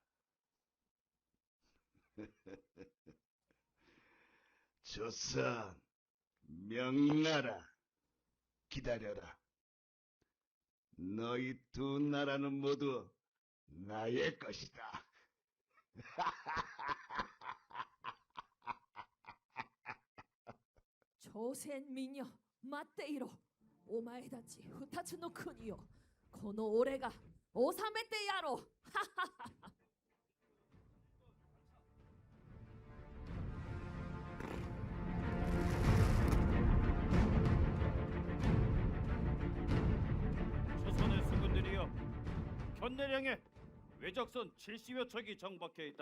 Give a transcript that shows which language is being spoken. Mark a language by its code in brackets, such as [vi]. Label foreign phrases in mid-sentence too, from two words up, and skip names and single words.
[ko] 조선, 명나라, 기다려라. 너희 두 나라는 모두 나의 것이다. [ja] 朝鮮民よ待っていろ。お前たち二つの国をこの俺が治めてやろう。 [ko] 조선의 수군들이여, 견내량에 외적선 70여 척이 정박해 있다.